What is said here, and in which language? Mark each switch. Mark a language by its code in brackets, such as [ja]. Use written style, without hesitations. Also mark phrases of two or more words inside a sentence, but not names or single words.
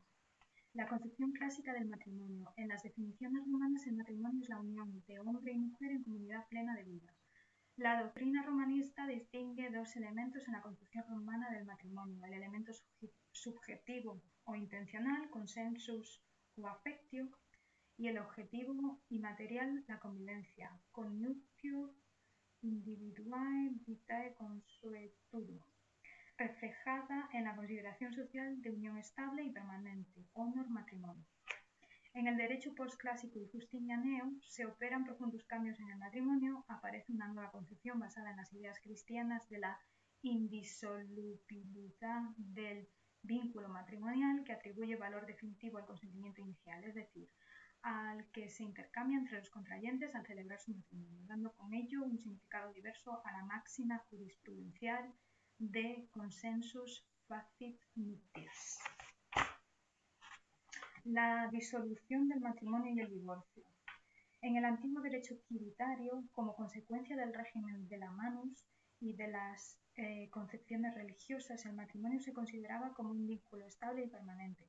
[es] La concepción clásica del matrimonio. En las definiciones romanas, el matrimonio es la unión de hombre y mujer en comunidad plena de vida. La doctrina romanista distingue dos elementos en la concepción romana del matrimonio: el elemento subjetivo o intencional, consensus o affectio, y el objetivo inmaterial, la convivencia, [la] connutio individuae vitae consuetudo, [es] reflejada en la consideración social de unión estable y permanente, [la] honor matrimonio. [es] En el derecho postclásico y justinianeo se operan profundos cambios en el matrimonio, aparece una nueva concepción basada en las ideas cristianas de la indisolubilidad del vínculo matrimonial que atribuye valor definitivo al consentimiento inicial, es decir, al que se intercambia entre los contrayentes al celebrar su matrimonio, dando con ello un significado diverso a la máxima jurisprudencial de [la] consensus facit nuptias. [es] La disolución del matrimonio y el divorcio. En el antiguo derecho quiritario, como consecuencia del régimen de la manus y de las concepciones religiosas, el matrimonio se consideraba como un vínculo estable y permanente.